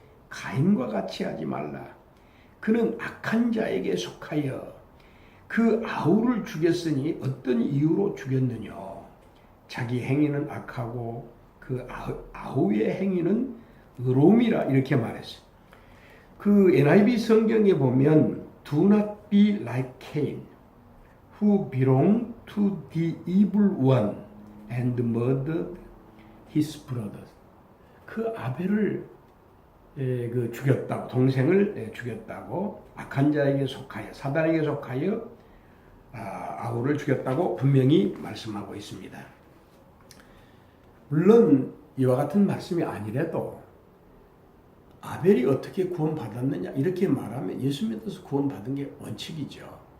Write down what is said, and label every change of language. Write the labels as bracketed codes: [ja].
[ko] 가인과 같이 하지 말라. 그는 악한 자에게 속하여 그 아우를 죽였으니 어떤 이유로 죽였느냐? 자기 행위는 악하고 그 아우의 행위는 의로움이라, 이렇게 말했어요. 그 NIV 성경에 보면 [en] do not be like Cain who belonged to the evil one and murdered his brothers. [ko] 그 아벨을 죽였다고, 동생을 죽였다고, 악한 자에게 속하여, 사단에게 속하여 아우를 죽였다고 분명히 말씀하고 있습니다. 물론 이와 같은 말씀이 아니라도 아벨이 어떻게 구원받았느냐 이렇게 말하면 예수 믿어서 구원받은 게 원칙이죠.